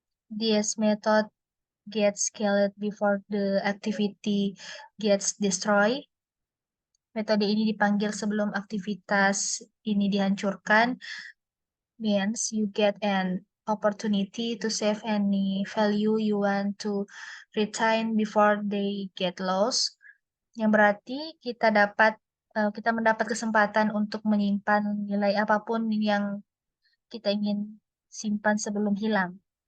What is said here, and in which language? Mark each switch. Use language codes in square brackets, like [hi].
[en] This method gets killed before the activity gets destroyed. [id] Metode ini dipanggil sebelum aktivitas ini dihancurkan. [en] Means you get an opportunity to save any value you want to retain before they get lost. [id] Yang berarti kita mendapat kesempatan untuk menyimpan nilai apapun yang kita ingin simpan sebelum hilang.